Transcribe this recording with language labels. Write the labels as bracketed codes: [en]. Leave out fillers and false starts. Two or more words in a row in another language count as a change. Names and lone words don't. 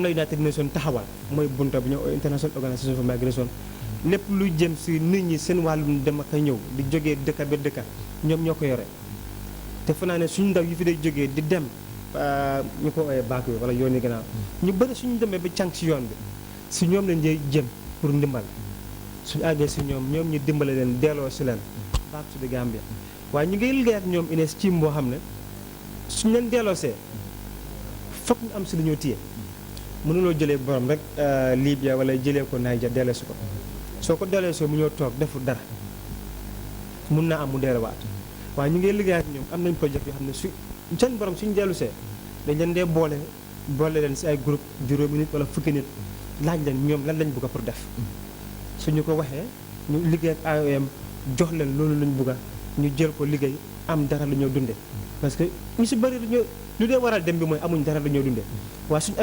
[wo] la United Nations taxawal mooy bunta bu ñu International Organization for Migration lépp lu jëm si nit ñi seen wàllum dem ak a ñëw di jógee dëkka ba dëkka ñoom ñoo ko yore te fa naa ne suñu ndaw yi fi day jógee di dem ñu ko ooyee baak bi wala yoon yi gannaaw ñu bëri suñu demee ba càng si yoon bi si ñoom lañ jëy jëm pour ndimbal suñu àggee si ñoom ñu dimbale leen delloo si leen [en] back to the Gambia [wo] waaye ñu ngi liggéey ak ñoom ines team boo xam ne suñu leen delloosee foog ñu am si lu ñoo téye mënuloo jëlee borom rek Libya wala jëlee ko Niger delloosi ko soo ko delloosee mu ñëw toog deful dara mun naa am mu delluwaat waaye ñu ngi liggéey ak ñoom am nañ projet yoo xam ne su seen borom suñu dellusee dañ leen dee boole leen si ay groupe juróomi nit wala fukki nit laaj leen ñoom lan lañ bëgg pour def suñu ko waxee ñu liggéey ak IOM jox leen loolu lañ bëgg ñu jël ko liggéey am dara lu ñoo dundee parce que ñu si bëri lu dee waral dem bi mooy amuñ dara lu ñoo dundee waaye suñu